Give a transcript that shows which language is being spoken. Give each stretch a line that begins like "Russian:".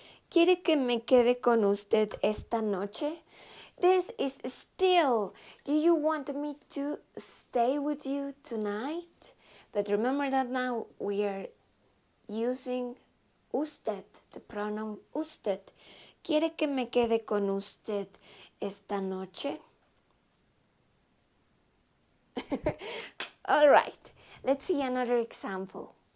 Spanish: ¿Quiere que me quede con usted esta noche?
English: This is still. Do you want me to stay with you tonight? But remember that now we are using usted, the pronoun usted.
Spanish: ¿Quiere que me quede con usted esta noche?
English: All right, let's see another example.